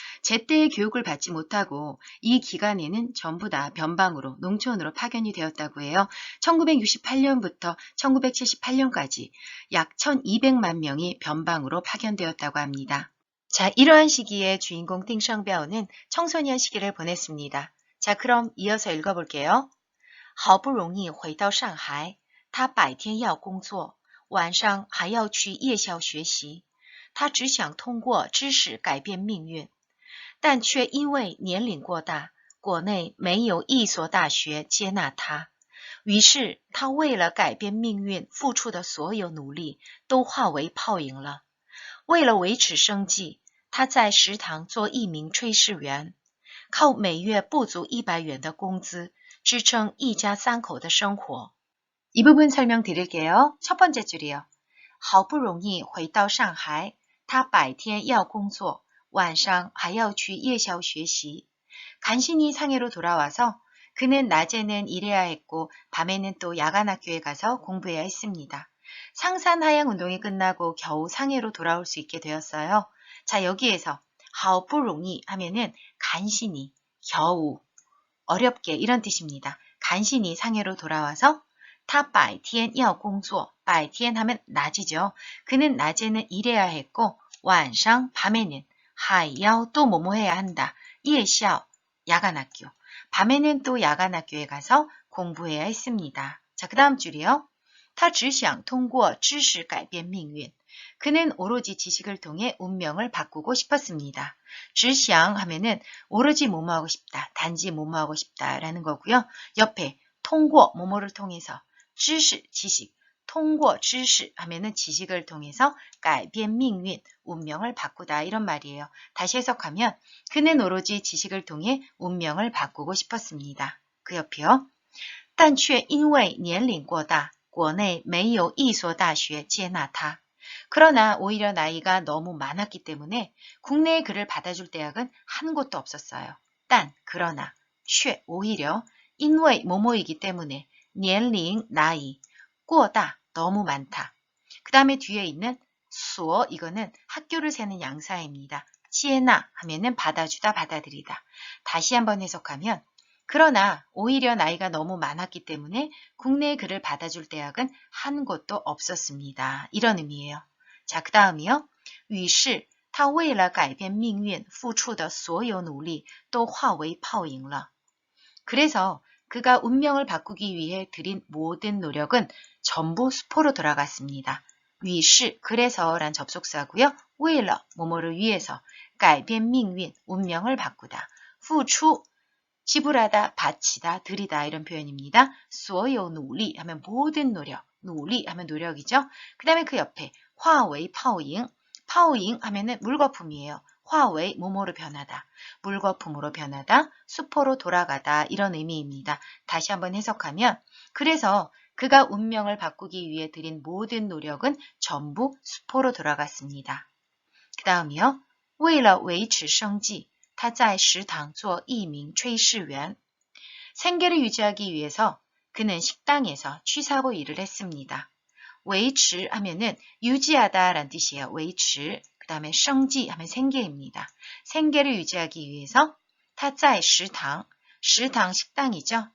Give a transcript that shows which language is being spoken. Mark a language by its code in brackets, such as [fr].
[ko] 제때의 교육을 받지 못하고 이 기간에는 전부 다 변방으로, 농촌으로 파견이 되었다고 해요. 1968년부터 1978년까지 약 1200만 명이 변방으로 파견되었다고 합니다. 자, 이러한 시기에 주인공 띵성벼는 청소년 시기를 보냈습니다. 자, 그럼 이어서 읽어볼게요. [zh] 好不容易回到上海，他白天要工作，晚上还要去夜校学习。他只想通过知识改变命运，但却因为年龄过大，国内没有一所大学接纳他。于是他为了改变命运付出的所有努力都化为泡影了。为了维持生计，他在食堂做一名炊事员，靠每月不足100元的工资支撑一家三口的生活。 [ko] 이 부분 설명드릴게요. 첫 번째 줄이요. [zh] 好不容易回到上海，他白天要工作，晚上还要去夜校学习。 [ko] 간신히 상해로 돌아와서 그는 낮에는 일해야 했고 밤에는 또 야간 학교에 가서 공부해야 했습니다. 상산하양 운동이 끝나고 겨우 상해로 돌아올 수 있게 되었어요. 자, 여기에서 好不容易 하면은 간신히, 겨우, 어렵게 이런 뜻입니다. 간신히 상해로 돌아와서 [zh] 他白天要工作, [ko] 白天 하면 낮이죠. 그는 낮에는 일해야 했고 晚上 밤에는 还要 또 뭐뭐 해야 한다. 夜校 야간 학교. 밤에는 또 야간 학교에 가서 공부해야 했습니다. 자, 그 다음 줄이요. [zh] 他只想通过知识改变命运. [ko] 그는 오로지 지식을 통해 운명을 바꾸고 싶었습니다. 只想 하면은 오로지 뭐뭐하고 싶다, 단지 뭐뭐하고 싶다라는 거고요. 옆에 통고 뭐뭐를 통해서 知识 지식, 통고 知识 하면은 지식을 통해서 [zh] 改变命运 [ko] 운명을 바꾸다 이런 말이에요. 다시 해석하면 그는 오로지 지식을 통해 운명을 바꾸고 싶었습니다. 그 옆이요. [zh] 但却因为年龄过大，国内没有一所大学接纳他。 [ko] 그러나 오히려 나이가 너무 많았기 때문에 국내에 그를 받아줄 대학은 한 곳도 없었어요. 그러나, 却 오히려, 因为 뭐뭐이기 때문에, 年龄 나이, 过大 너무 많다. 그 다음에 뒤에 있는 所 이거는 학교를 세는 양사입니다. 接纳 하면은 받아주다, 받아들이다. 다시 한번 해석하면 그러나 오히려 나이가 너무 많았기 때문에 국내에 그를 받아줄 대학은 한 곳도 없었습니다. 이런 의미예요. 자, 그 다음이요. [zh] 于是他为了改变命运付出的所有努力都化为泡影了. [ko] 그래서 그가 운명을 바꾸기 위해 들인 모든 노력은 전부 수포로 돌아갔습니다. 于是 그래서란 접속사고요. 为了 뭐뭐를 위해서 [zh] 改变命运 [ko] 운명을 바꾸다. 付出 지불하다, 바치다, 들이다 이런 표현입니다. [zh] 所有努力 [ko] 하면 모든 노력, 努力 하면 노력이죠. 그 다음에 그 옆에 [zh] 化为泡影, [ko] 泡影 하면은 물거품이에요. 化为 뭐뭐로 변하다, 물거품으로 변하다, 수포로 돌아가다 이런 의미입니다. 다시 한번 해석하면 그래서 그가 운명을 바꾸기 위해 들인 모든 노력은 전부 수포로 돌아갔습니다. 그 다음이요. [zh] 为了维持生计他在食堂做一名炊事员. [ko] 생계를 유지하기 위해서 그는 식당에서 취사부 일을 했습니다. 维持 하면은 유지하다 라는 뜻이에요. 维持. 그 다음에 生计 하면 생계입니다. 생계를 유지하기 위해서 [zh] 他在食堂, [ko] 食堂 식당이죠.